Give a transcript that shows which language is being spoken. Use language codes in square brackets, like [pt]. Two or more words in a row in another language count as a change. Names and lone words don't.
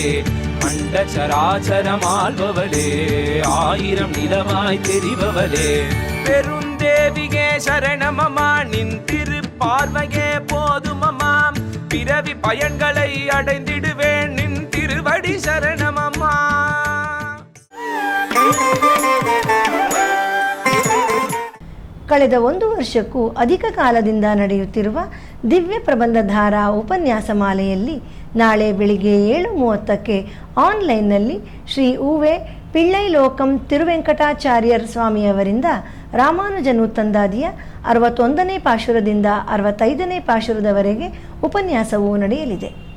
[ta] அண்டச்சராச்சரமாள்பவளே, ஆயிரம் நிலவாய் தெரிபவளே. பெருந்தேவியே சரணமம்மா, நின் திரு பார்வையே போதுமம்மா, பிறவி பயன்களை அடைந்திடுவேன் நின் திருவடி சரணமம்மா. [kn] ಕಳೆದ 1 ವರ್ಷಕ್ಕೂ ಅಧಿಕ ಕಾಲದಿಂದ ನಡೆಯುತ್ತಿರುವ ದಿವ್ಯ ಪ್ರಬಂಧಧಾರಾ ಉಪನ್ಯಾಸ ಮಾಲೆಯಲ್ಲಿ ನಾಳೆ ಬೆಳಿಗ್ಗೆ 7:30ಕ್ಕೆ ಆನ್ಲೈನ್ನಲ್ಲಿ ಶ್ರೀ ಉವೆ ಪಿಳ್ಳೈ ಲೋಕಂ ತಿರುವೆಂಕಟಾಚಾರ್ಯರ್ ಸ್ವಾಮಿಯವರಿಂದ ರಾಮಾನುಜ ನೂತಂದಾದಿಯ 61ನೇ ಪಾಶುರದಿಂದ 65ನೇ ಪಾಶುರದವರೆಗೆ ಉಪನ್ಯಾಸವು ನಡೆಯಲಿದೆ.